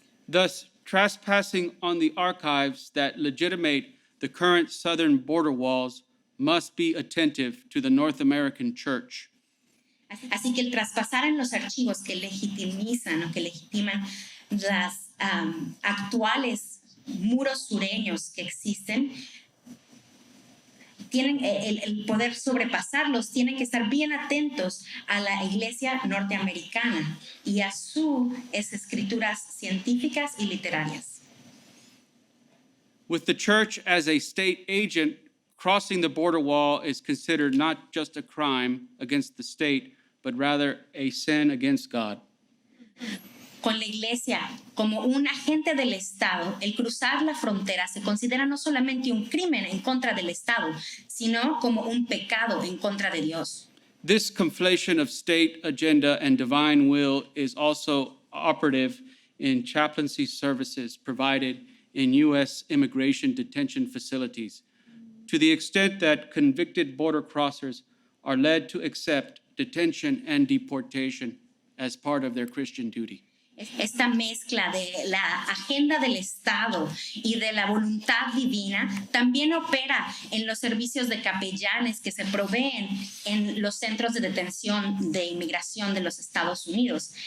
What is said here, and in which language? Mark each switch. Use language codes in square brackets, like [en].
[en] Thus, trespassing on the archives that legitimate the current southern border walls must be attentive to the North American Church. [es] Así que el traspasar en los archivos que legitimizan o que legitiman las actuales muros sureños que existen, tienen el poder sobrepasarlos, tienen que estar bien atentos a la iglesia norteamericana y a sus escrituras científicas y literarias. [en] With the church as a state agent, crossing the border wall is considered not just a crime against the state, but rather a sin against God. [es] Con la iglesia como un agente del Estado, el cruzar la frontera se considera no solamente un crimen en contra del Estado, sino como un pecado en contra de Dios. [en] This conflation of state agenda and divine will is also operative in chaplaincy services provided in U.S. immigration detention facilities, to the extent that convicted border crossers are led to accept detention and deportation as part of their Christian duty. [es] Esta mezcla de la agenda del Estado y de la voluntad divina también opera en los servicios de capellanes que se proveen en los centros de detención de inmigración de los Estados Unidos.